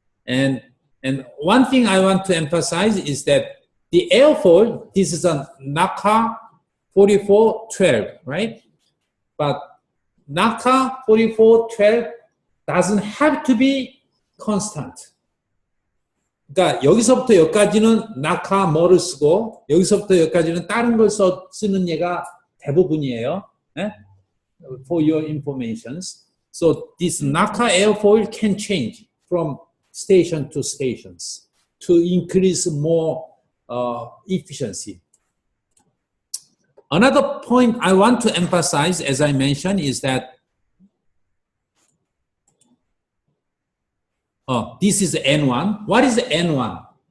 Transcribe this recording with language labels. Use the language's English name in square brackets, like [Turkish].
[English] And one thing I want to emphasize is that the airfoil, this is a NACA 4412, right? But NACA 4412 doesn't have to be constant. [Korean] 그러니까 여기서부터 여기까지는 낙하 뭐를 쓰고 여기서부터 여기까지는 다른 걸 쓰는 예가 대부분이에요. [English] 네? For your informations. So this 낙하 airfoil can change from station to stations to increase more efficiency. Another point I want to emphasize, as I mentioned, is that this is N1. What is N1?